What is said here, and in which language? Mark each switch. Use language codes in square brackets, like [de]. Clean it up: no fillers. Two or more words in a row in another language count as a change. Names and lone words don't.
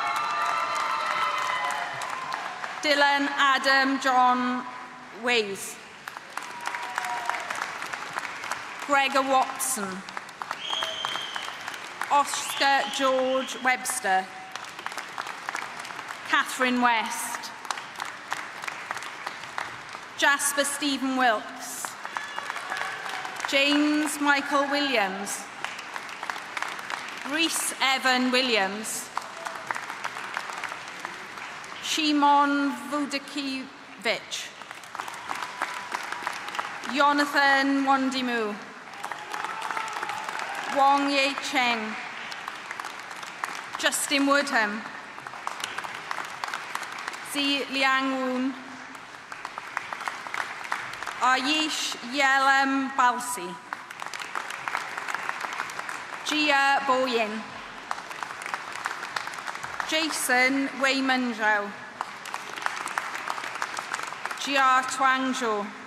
[en] Dylan Adam John Ways, Gregor Watson, Oscar George Webster, Catherine West, Jasper Stephen Wilkes, James Michael Williams, Rhys Evan Williams, Shimon Vudakiewicz, Jonathan Wandimu, Wong Ye Cheng, Justin Woodham, Zi Liang Woon, Ayish Yelam Balsi, Jia Boyin, Jason Wei-Man Zhao, Jia Tuangzhou,